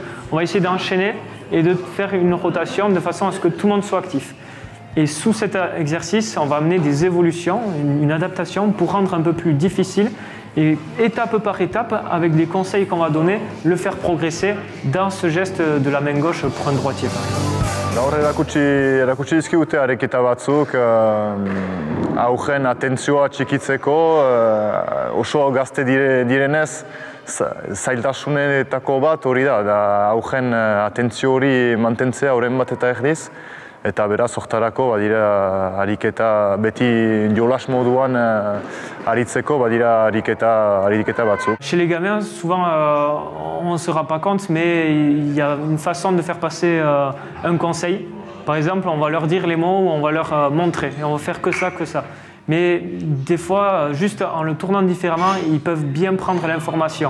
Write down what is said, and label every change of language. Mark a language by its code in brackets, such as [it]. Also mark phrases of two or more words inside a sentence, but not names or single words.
[fr] On va essayer d'enchaîner et de faire une rotation de façon à ce que tout le monde soit actif. Et sous cet exercice, on va amener des évolutions, une adaptation pour rendre un peu plus difficile et étape par étape, avec des conseils qu'on va donner, le faire progresser dans ce geste de la main gauche pour un droitier. [eu] Gaur erakutsi dizkigute hareketa batzuk aurren atentzioa txikitzeko, oso gazte direnez, zailtasunetako bat hori da aurren atentzio hori mantentzea horren bat eta erdiz. Eta beraz, hortarako badira ariketa, beti jolas moduan aritzeko badira ariketa batzuk. [fr] Chez les gamins, souvent on ne se rend pas compte, mais il y a une façon de faire passer un conseil. Par exemple, on va leur dire les mots ou on va leur montrer, et on va faire que ça, que ça. Mais des fois, juste en le tournant différemment, ils peuvent bien prendre l'information.